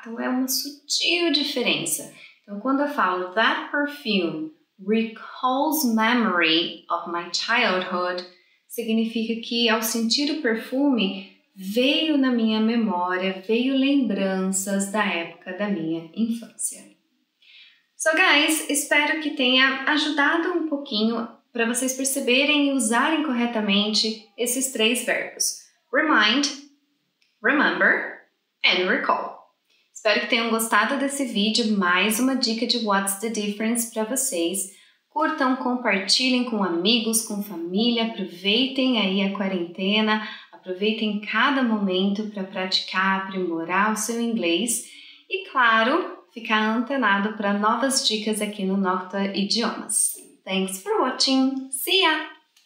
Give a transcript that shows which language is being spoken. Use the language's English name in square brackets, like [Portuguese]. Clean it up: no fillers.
[Portuguese] Então, é uma sutil diferença. Então, quando eu falo [English] that perfume recalls memory of my childhood, [Portuguese] significa que ao sentir o perfume, veio na minha memória, veio lembranças da época da minha infância. [English] So guys, [Portuguese] espero que tenha ajudado um pouquinho para vocês perceberem e usarem corretamente esses três verbos. [English] Remind, remember and recall. [Portuguese] Espero que tenham gostado desse vídeo, mais uma dica de What's the Difference para vocês. Curtam, compartilhem com amigos, com família, aproveitem aí a quarentena, aproveitem cada momento para praticar, aprimorar o seu inglês e, claro, ficar antenado para novas dicas aqui no Nocta Idiomas. [English] Thanks for watching! See ya!